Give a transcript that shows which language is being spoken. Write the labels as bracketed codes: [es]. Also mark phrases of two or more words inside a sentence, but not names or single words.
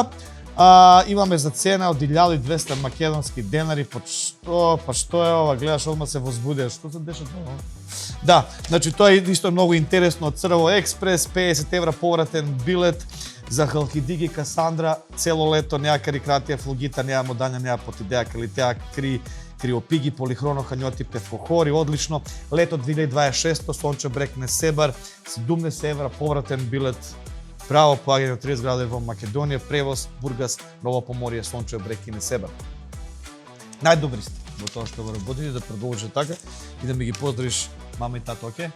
[mk] Имаме за цена од 1200 македонски денари. Па што е ова? Гледаш, одма се возбудеш. Што се деша тоа? Да, значи тоа е исто многу интересно од Црво Експрес, 50 евра повратен билет за Халкидики Касандра, цело лето, неа карикратија, флогита, неа модања, неа потидеа, калитеа, криопиги, полихроно, ханјоти, певкохори, одлично. Лето 2026, Сонче Брек Несебар, 17 евра повратен билет. Право поаѓање од 30 градови во Македонија, превоз Бургас, Ново Поморје, Сонче Брек и Несебар. Најдобри сте во тоа што го работите, да продолжите така и да ми ги поздравиш мама и тато, оке?